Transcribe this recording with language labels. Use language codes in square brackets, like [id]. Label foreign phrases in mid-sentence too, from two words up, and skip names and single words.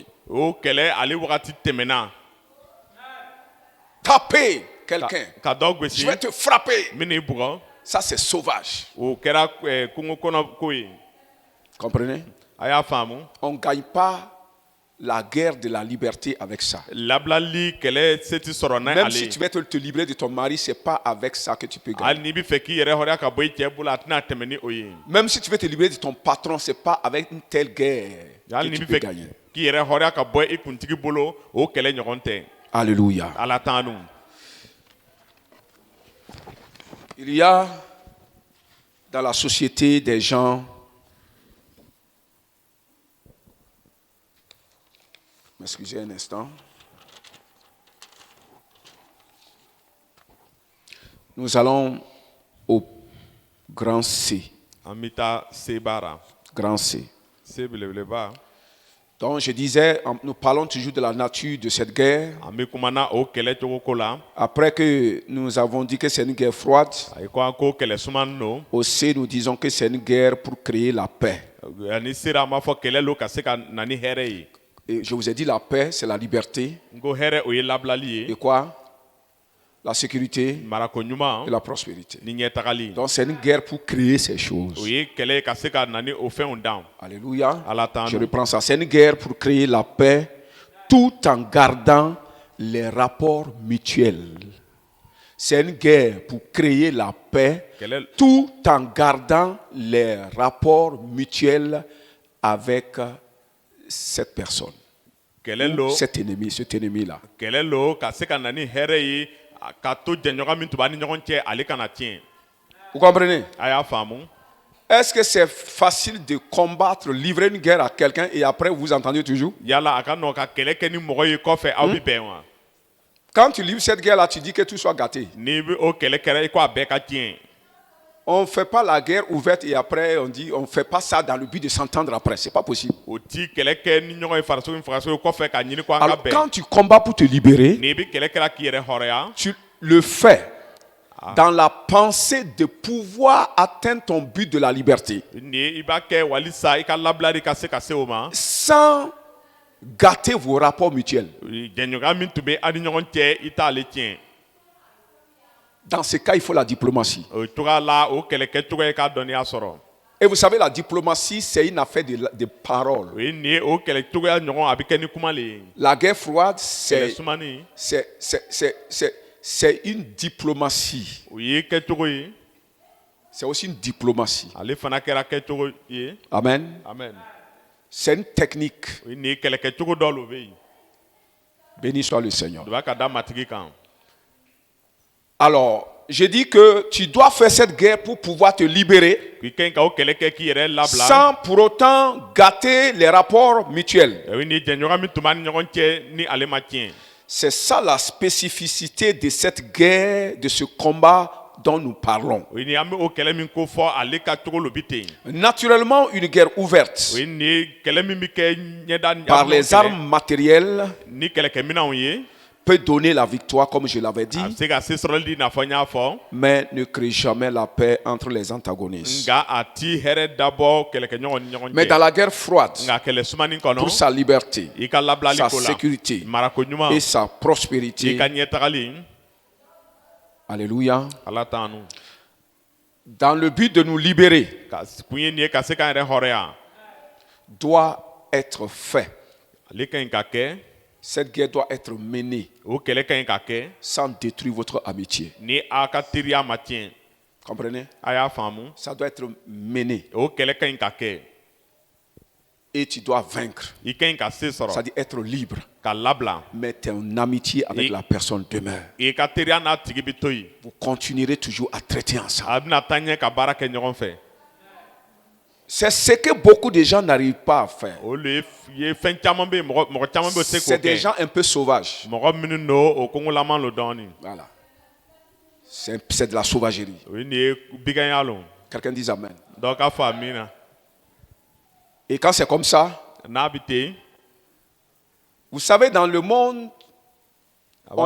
[bm] o kɛlɛ ale wagati tɛmɛna [fr] Taper quelqu'un. [bm] ka dɔ [fr] Je [bm] gosi [fr] vais te frapper. [bm] min n'i bugɔ [fr] Ça, c'est sauvage. [bm] o kɛra kungo kɔnɔ ko ye [fr] Comprenez? [bm] a y'a faamu [fr] On ne gagne pas la guerre de la liberté avec ça. [bm] labilali kɛlɛ se ti sɔrɔ ni [fr] Même [bm] ale [fr] si tu veux te libérer de ton mari, ce n'est pas avec ça que tu peux [bm] hali [fr] gagner. [bm] n'i bɛ fɛ k'i yɛrɛ hɔrɔnya ka bɔ i cɛ bolo a tɛna tɛmɛ ni o ye [fr] Même si tu veux te libérer de ton patron, ce n'est pas avec une telle guerre [bm] hali [fr] que [bm] n'i [fr] tu [bm] bɛ [fr] peux [bm] fɛ [fr] gagner. [bm] k'i yɛrɛ hɔrɔnya ka bɔ i kuntigi bolo o kɛlɛ ɲɔgɔn tɛ [fr] Alléluia. [bm] ala t'an nu [fr] Il y a dans la société des gens, m'excusez un instant, nous allons au grand C, [bm] an bɛ taa seba ra [fr] grand C. [bm] se belebeleba [fr] Donc je disais, nous parlons toujours de la nature de cette guerre. [bm] an bɛ kumana o kɛlɛ cogo ko la [fr] Après que nous avons dit que c'est une guerre froide, [bm] a ye ko an ko kɛlɛ sumani don [fr] au C, nous disons que c'est une guerre pour créer la paix. [bm] ani sera an b'a fɔ kɛlɛ lo ka se ka na ni hɛrɛ ye [fr] Et je vous ai dit, la paix, c'est la liberté. [bm] n ko hɛrɛ o ye labilali [fr] Et [bm] ye [fr] quoi? La sécurité [bm] marako ɲuman [fr] et la prospérité. [bm] ni ɲɛtagali [fr] Donc c'est une guerre pour créer ces [bm] o [fr] choses. [bm] ye kɛlɛ ye ka se ka na ni o fɛnw dan [fr] Alléluia. [bm] ala t'an [fr] Je [bm] nu [fr] reprends ça. C'est une guerre pour créer la paix tout en gardant les rapports mutuels. C'est une guerre pour créer la paix [bm] kɛlɛ [fr] tout en gardant les rapports mutuels avec cette personne, [bm] kɛlɛ lo [fr] cet ennemi-là. [bm] kɛlɛ lo ka se ka na ni hɛrɛ ye ka to jɛɲɔgɔn min tun b'a ni ɲɔgɔn cɛ ale kana tiɲɛ [fr] Vous comprenez? [bm] a y'a faamu [fr] Est-ce que c'est facile de combattre, livrer une guerre à quelqu'un et après vous entendez toujours? [bm] yala a ka nɔ ka kɛlɛ kɛ ni mɔgɔ ye kɔfɛ aw bɛ bɛn wa [fr] Quand tu livres cette guerre-là, tu dis que tout soit gâté. [bm] n'i bɛ o kɛlɛ kɛra i ko a bɛɛ ka tiɲɛ [fr] On ne fait pas la guerre ouverte et après on dit on ne fait pas ça dans le but de s'entendre après. C'est pas possible. [bm] o ti kɛlɛ kɛ ni ɲɔgɔn ye farisogo ni fagasogo ye kɔfɛ ka ɲini ko an ka [fr] Alors [bm] bɛn [fr] quand tu combats pour te libérer, [bm] n'i bɛ kɛlɛ kɛra k'i yɛrɛ hɔrɔnya [fr] tu le fais dans la pensée de pouvoir atteindre ton but de la liberté [bm] ni i b'a kɛ walisa i ka labilali ka se ka se o ma [fr] sans gâter vos rapports mutuels. [bm] jɛɲɔgɔnya min tun bɛ aw ni ɲɔgɔn cɛ i t'ale tiɲɛ [fr] Dans ce cas, il faut la diplomatie. [bm] o cogoya la o kɛlɛ kɛcogo ye k'a dɔnniya sɔrɔ [fr] Et vous savez, la diplomatie, c'est une affaire de parole. [bm] o ye nin ye o kɛlɛ cogoya ɲɔgɔn a bɛ kɛ ni kuma le ye [fr] La guerre froide, [bm] kɛlɛ sumani [fr] c'est une diplomatie. [bm] o ye kɛcogo ye [fr] C'est aussi une diplomatie. [bm] ale fana kɛra kɛcogo ye [fr] Amen. [bm] amen [fr] C'est une technique. [bm] o ye nin ye kɛlɛ kɛcogo dɔ le bɛ yen [fr] Béni soit le Seigneur. [bm] o b'a ka da matigi kan [fr] Alors, je dis que tu dois faire cette guerre pour pouvoir te libérer [bm] k'i ka ɲi ka o kɛlɛ kɛ k'i yɛrɛ labila [fr] sans pour autant gâter les rapports mutuels. [bm] o ye nin jɛɲɔgɔn min tun b'a ni ɲɔgɔn cɛ ni ale ma tiɲɛ [fr] C'est ça la spécificité de cette guerre, de ce combat dont nous parlons. [bm] o ye nin an bɛ o kɛlɛ min ko fɔ ale ka cogo lo bi ten [fr] Naturellement, une guerre ouverte [bm] o ye nin ye kɛlɛ min bɛ kɛ ɲɛda [fr] par les armes matérielles [bm] ni kɛlɛkɛminɛnw ye [fr] peut donner la victoire, comme je l'avais dit, [bm] a bɛ se ka se sɔrɔli di i n'a fɔ n y'a fɔ [fr] mais ne crée jamais la paix entre les antagonistes. [bm] nka a ti hɛrɛ dabɔ kɛlɛkɛɲɔgɔn ni ɲɔgɔn [fr] Mais dans [bm] cɛ [fr] la guerre froide, [bm] nka kɛlɛ sumani kɔnɔ [fr] pour sa liberté, [bm] i ka labilali [fr] sa [bm] ko la [fr] sécurité [bm] marako ɲuman [fr] et sa [bm] i [fr] prospérité, [bm] ka ɲɛtagali [fr] alléluia, [bm] ala t'an nu [fr] dans le but de nous libérer, [bm] ka kun ye nin ye ka se k'an yɛrɛ hɔrɔnya [fr] doit être fait. [bm] ale ka ɲi ka kɛ [fr] Cette guerre doit être menée [bm] o kɛlɛ ka ɲi ka kɛ [fr] sans détruire votre amitié. [bm] ni aw ka teriya ma tiɲɛ [fr] Comprenez? [bm] a y'a faamu [fr] Ça doit être mené [bm] o kɛlɛ ka ɲi ka kɛ [fr] et tu dois vaincre. [bm] i ka ɲi ka se sɔrɔ [fr] C'est-à-dire être libre. [bm] ka labila [fr] Mais ton amitié avec Et- la personne demeure. [bm] i ka teriya n'a tigi bi to yen [fr] Vous continuerez toujours à traiter ensemble. [bm] a bɛna taa ɲɛ ka baara kɛ ɲɔgɔn fɛ [fr] C'est ce que beaucoup de gens n'arrivent pas à faire. [bm] o le ye fɛn caman bɛ yen mɔgɔ caman bɛ o tɛ se [fr] C'est [bm] k'o [fr] des [bm] kɛ [fr] gens un peu sauvages. [bm] mɔgɔ minnu don o kongolaman lo dɔɔni [fr] Voilà. C'est de la sauvagerie. [bm] o ye nin ye biganya lo [fr] Quelqu'un dit Amen. [bm] dɔw ka fɔ amina [fr] Et quand c'est comme ça, [bm] n'a bɛ ten [fr] vous savez, dans le monde, on